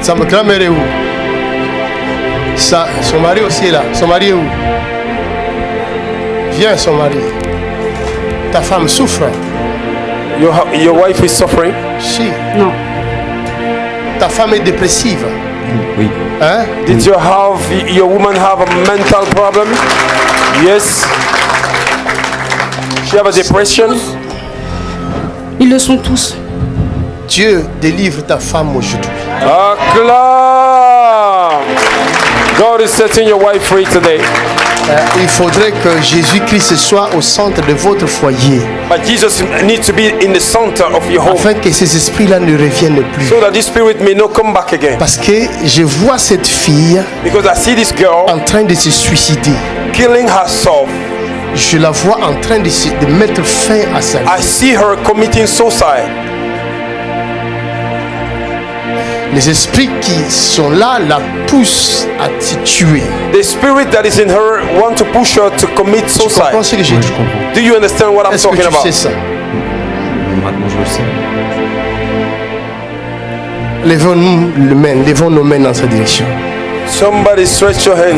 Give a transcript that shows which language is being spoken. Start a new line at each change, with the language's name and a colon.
French: Sa grand-mère est où? Son mari aussi est là. Son mari est où? Viens, son mari. Ta femme souffre.
English: Your wife is suffering?
French: Si. Non. Ta femme est dépressive. Oui. Hein?
English: Did your woman have a mental problem? Yes. She have a depression?
French: Ils le sont tous. Dieu délivre ta femme aujourd'hui. Acclame!
English: God is setting your wife free today.
French: Il faudrait que Jésus-Christ soit au centre de votre foyer.
English: But Jesus needs to be in the center of your home.
French: Afin que ces esprits-là ne reviennent plus.
English: So that this spirit may not come back again.
French: Parce que je vois cette fille
English: Because I see this girl
French: en train de se suicider.
English: killing herself.
French: Je la vois en train de mettre fin à sa vie.
English: I see her committing suicide.
French: Les esprits qui sont là la poussent à te tuer.
English: The spirit that is in her want to push her to commit
French: Tu comprends ce que j'ai dit?
English: Do you understand what I'm
French: Est-ce que
English: talking about?
French: sais ça? Maintenant, je le sais. Levons nos mains dans sa direction.
English: Somebody stretch your hands